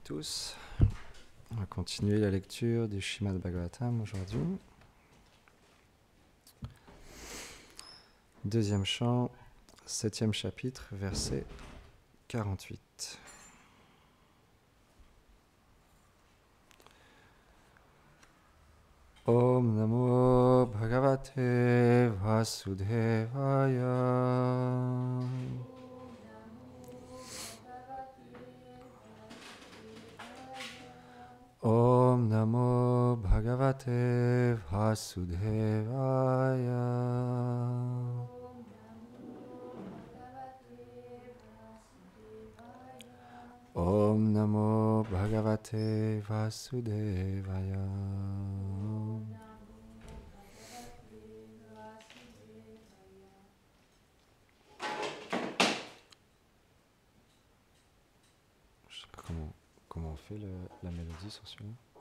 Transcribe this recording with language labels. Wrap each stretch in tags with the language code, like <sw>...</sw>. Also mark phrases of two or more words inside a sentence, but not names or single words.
<fr>tous. On va continuer la lecture du Srimad Bhagavatam aujourd'hui. Deuxième chant, 7e chapitre, verset 48.</fr> <sa>ॐ नमो भगवते वासुदेवाय. ॐ नमो भगवते वासुदेवाय. ॐ नमो भगवते वासुदेवाय.</sa> <fr>Je sais pas comment on fait la mélodie sur celui-là.</fr>